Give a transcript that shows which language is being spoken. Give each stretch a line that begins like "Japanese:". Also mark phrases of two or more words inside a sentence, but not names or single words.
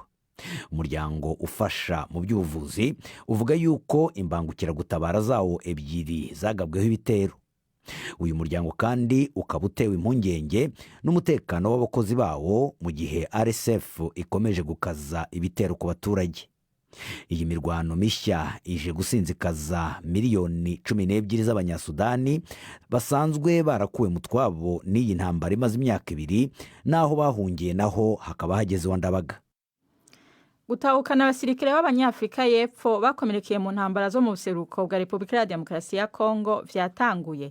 Rundi: Umuryango ufasha mu by'ubuvuzi uvuga yuko imbangukiragutabara zawo ebyiri zagabweho ibitero. Uyu muryango kandi ukaba utewe impungenge n'umutekano w'abakozi bawo mu gihe RSF ikomeje gukaza ibitero ku baturage. Iyi mirwano mishya ije gusinzikaza miliyoni 12 z'abanyasudani basanzwe barakuwe mu twabo n'iyi ntambara imaze imyaka 2 naho bahungiye naho hakaba hageze wandabaga. Gutahukana abasirikare b'Abanyafrika y'Epfo bakomerekeye mu ntambara zo mu buseruko bwa Repubulika ya Demokarasi ya Kongo vyatanguye.